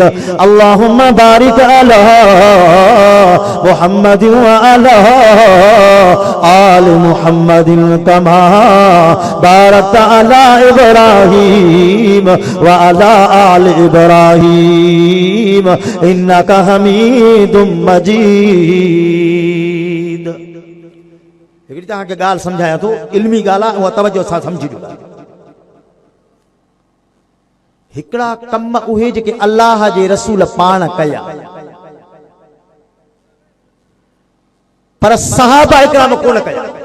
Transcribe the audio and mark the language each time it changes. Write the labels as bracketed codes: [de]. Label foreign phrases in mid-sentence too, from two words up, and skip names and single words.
[ar] اللهم بارك على محمد وعلى آل محمد كما باركت على إبراهيم وعلى آل إبراهيم إنك حميد مجيد. [sd] हिकिड़ी तव्हांखे ॻाल्हि सम्झायां थो, इल्मी ॻाल्हि आहे, उहा तवजो सां सम्झिजो। हिकिड़ा कम उहे जेके अल्लाह जे रसूल पाण कया, पर सहाबा इकराम कोन कया।